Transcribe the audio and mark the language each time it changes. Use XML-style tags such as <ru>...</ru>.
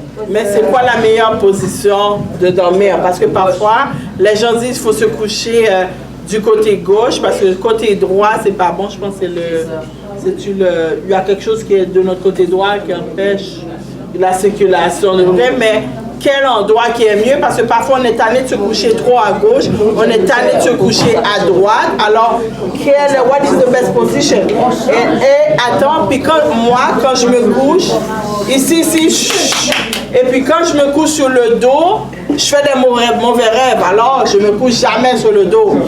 <fr>Mais c'est quoi la meilleure position de dormir? Parce que parfois, les gens disent qu'il faut se coucher du côté gauche parce que le côté droit, c'est pas bon. Je pense que il y a quelque chose qui est de notre côté droit qui empêche la circulation de vrai. Mais quel endroit qui est mieux, parce que parfois on est tanné de se coucher trop à gauche, on est tanné de se coucher à droite.</fr> <en>Alors, what is the best position?</en> <fr>Et attends, puis quand je me couche, ici, et puis quand je me couche sur le dos, je fais des mauvais rêves, alors je me couche jamais sur le dos.</fr>